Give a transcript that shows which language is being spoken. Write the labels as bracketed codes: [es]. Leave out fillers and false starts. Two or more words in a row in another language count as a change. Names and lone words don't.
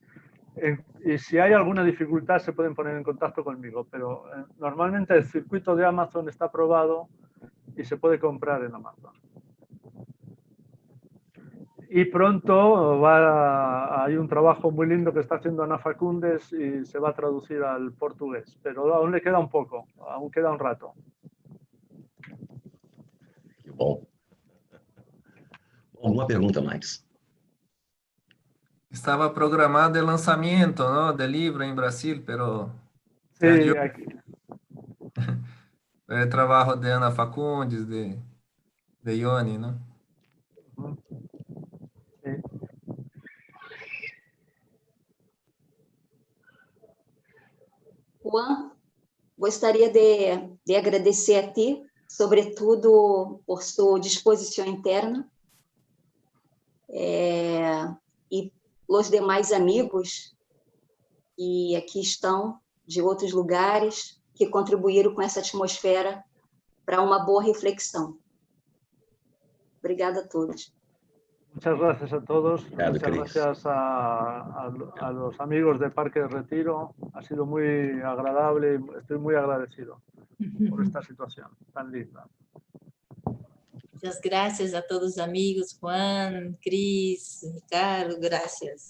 [es] Y si hay alguna dificultad se pueden poner en contacto conmigo, pero normalmente el circuito de Amazon está aprobado y se puede comprar en Amazon. Y pronto hay un trabajo muy lindo que está haciendo Ana Facundes y se va a traducir al portugués, pero aún le queda un poco, aún queda un rato. [pt] Que bom. Alguma pergunta mais? [es] Estaba programado el lanzamiento, ¿no?, del libro en Brasil, pero Sí, aquí. el trabajo de Ana Facundes, de Ioni, ¿no? Sí. Juan, [pt] gostaria de agradecer a ti, sobretudo por sua disposição interna, e os demais amigos que aqui estão, de outros lugares, que contribuíram com essa atmosfera para uma boa reflexão. Obrigada a todos. [es] Muchas gracias a todos, [pt] Obrigado, [es] muchas Cris. gracias a los amigos de Parque Retiro. Ha sido muy agradable y estoy muy agradecido por esta situación tan linda. Muchas gracias a todos los amigos, Juan, Cris, Ricardo, gracias.